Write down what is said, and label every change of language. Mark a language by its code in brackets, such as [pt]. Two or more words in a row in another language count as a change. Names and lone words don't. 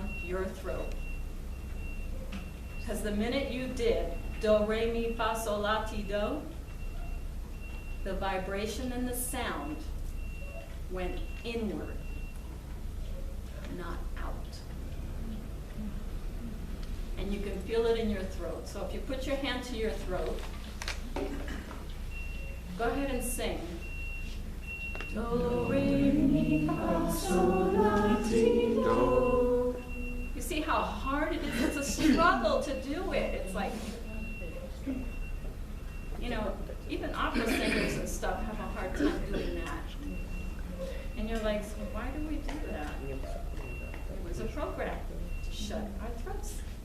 [en] your throat. Because the minute you did do, re, mi, fa, sol, la, ti, do, the vibration and the sound went inward, not out. And you can feel it in your throat. So if you put your hand to your throat, go ahead and sing. Do, re, mi, fa, sol, la, ti, do. You see how hard it is? It's a struggle to do it. It's like, you know, even opera singers and stuff have a hard time doing that. And you're like, so why do we do that? It was a program to shut our throats.